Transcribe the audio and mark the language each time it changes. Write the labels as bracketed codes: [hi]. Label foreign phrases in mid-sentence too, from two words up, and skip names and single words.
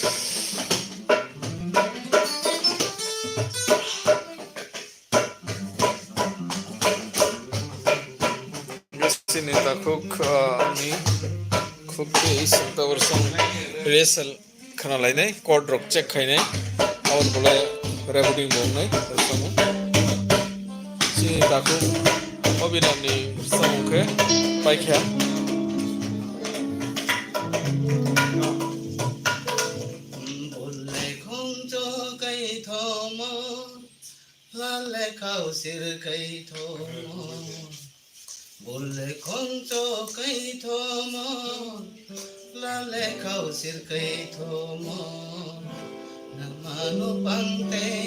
[trp] sini takhuk ni khukte seng tabur seng rehearsal khana lainai chord rock check khainai awon bolai recording bongnai rwchabmung sini takhuk Abhiram ni rwchabmung ke paikha bolle khongcho kai thomo lale khau sir kai thomo bolle khongcho kai thomo lale khau sir kai thomo namano pangte